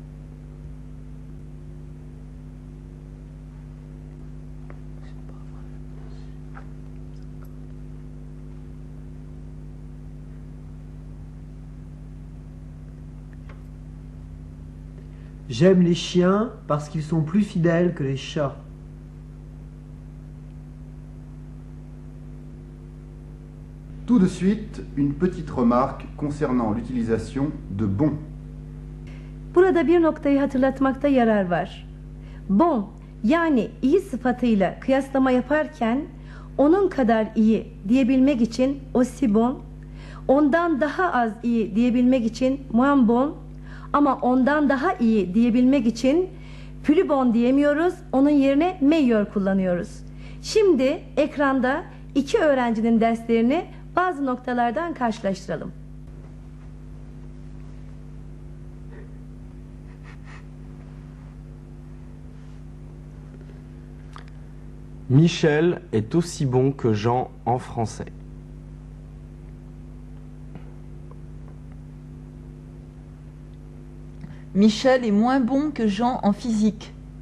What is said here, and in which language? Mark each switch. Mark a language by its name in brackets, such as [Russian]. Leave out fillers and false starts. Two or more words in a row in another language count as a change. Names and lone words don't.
[French] J'aime les chiens parce qu'ils sont plus fidèles que les chats. Tout de suite, une petite remarque concernant l'utilisation de bon. [Turkish] Burada bir noktayı hatırlatmakta yarar var. Bon yani iyi sıfatıyla kıyaslama yaparken onun kadar iyi diyebilmek için [French] aussi bon, [Turkish] ondan daha az iyi diyebilmek için [French] moins bon, [Turkish] ama ondan daha iyi diyebilmek için [French] plus bon [Turkish] diyemiyoruz, onun yerine meilleur kullanıyoruz. Şimdi ekranda 2 öğrencinin derslerini bazı noktalardan karşılaştıralım. [French] Michel est aussi bon que Jean en français. Michel est moins bon que Jean en physique.